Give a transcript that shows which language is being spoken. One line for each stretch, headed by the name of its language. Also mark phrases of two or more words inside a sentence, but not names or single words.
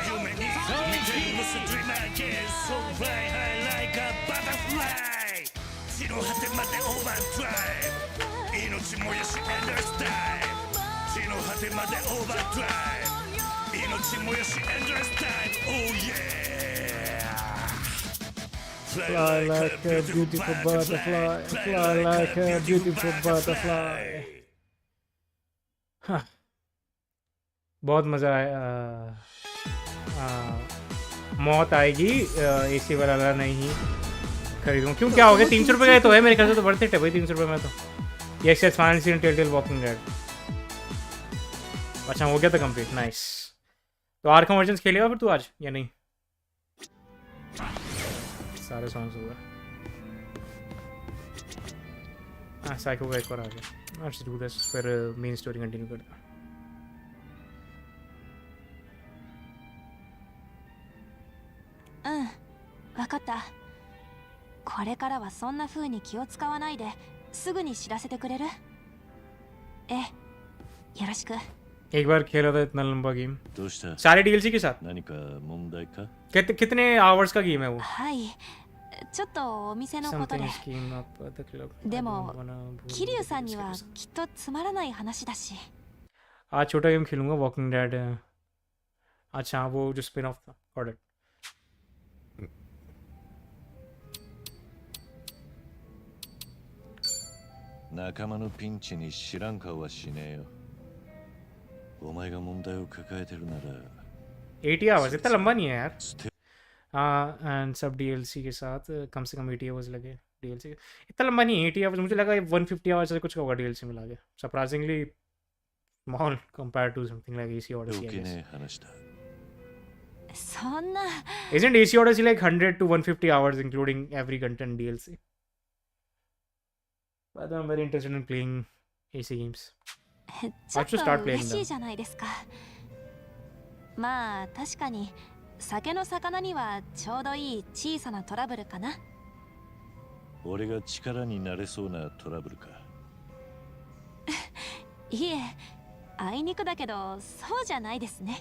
English: So fly high like a butterfly.
Japanese: 地の果てまでオーバードライブ。命燃やし
English: endless time.
Japanese: 地の果てまでオーバードライブ。命燃やし
English: endless time. Oh yeah. Fly like a beautiful butterfly. Fly like a beautiful butterfly.
Hindi: हाँ, बहुत मज़ा आया. मौत आएगी एसी वाला नहीं खरीदूँ. क्यों, क्या हो गया? 300 रुपये का तो है मेरे ख्याल से. तो बढ़ते है भाई 300 रुपये में. तो
English: yes yes final scene
Hindi: टेलटेल वॉकिंग डेड. अच्छा हो गया था कंप्लीट. नाइस. तो आर्कम वर्जन्स खेलेगा फिर तू आज या नहीं? सारे सॉन्ग्स हो गए. हाँ साइको का एक बार आ गया.
English: let's do this.
Hindi: फिर
English: main story continue
Hindi: करते हैं.
Japanese: 分かった。これからはそんな風に気を使わないですぐに知らせてくれる？ええ、よろしく。
Hindi: एक बार खेला था इतना लंबा गेम.
Japanese: どうした
Hindi: सारे डीएलसी के साथ.
Japanese: 何か問題か
Hindi: कितने आवर्स का गेम है वो?
Japanese: はい。ちょっとお店のことで。
English: Something came up at the club.
Japanese: でも桐生さんにはきっとつまらない話だし。
Hindi: आज छोटा गेम खेलूंगा वॉकिंग डेड. अच्छा वो जो
English: spin off
Hindi: था.
English: got it.
Japanese: 仲間のピンチに知らん顔はしねえよ。お前が問題を抱えてるなら
Hindi: 80 आवर्स इतना लंबा नहीं है यार. एंड सब डीएलसी के साथ कम से कम 80 आवर्स लगे. डीएलसी इतना लंबा नहीं है. 80 आवर्स मुझे लगा 150 आवर्स से कुछ होगा डीएलसी मिला के.
English: surprisingly small compared to something like AC Odyssey.
Japanese: そんな
English: Isn't AC Odyssey like 100 to 150 hours including every content DLC? But I'm very interested in playing AC games.
Japanese: ちょっと嬉しいじゃないですか。まあ確かに酒の魚にはちょうどいい小さなトラブルかな。俺が力になれそうなトラブルか。いえ、あいにくだけどそうじゃないですね。